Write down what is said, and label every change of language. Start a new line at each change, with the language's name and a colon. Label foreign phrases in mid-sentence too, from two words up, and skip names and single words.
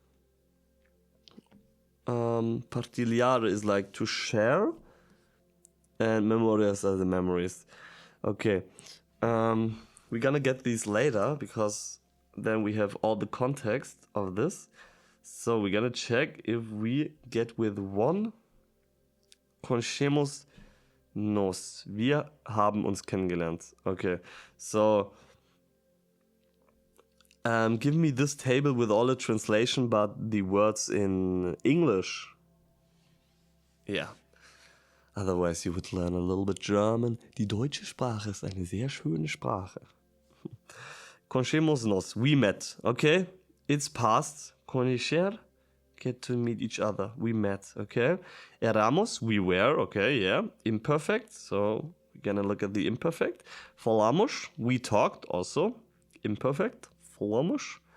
English: Partilhar is like to share, and memorias are the memories. Okay, we're gonna get these later because then we have all the context of this. So we're gonna check if we get with one.
Portuguese: Conocemos nos.
German: Wir haben uns kennengelernt.
English: Okay, so give me this table with all the translation, but the words in English. Yeah. Otherwise you would learn a little bit German.
German: Die deutsche Sprache ist eine sehr schöne Sprache.
Portuguese: Conocemos nos.
English: We met. Okay? It's past. Conocer. Get to meet each other. We met. Okay? Éramos. We were. Okay, yeah. Imperfect. So we're gonna look at the imperfect. Falamos. We talked also. Imperfect. Falamos.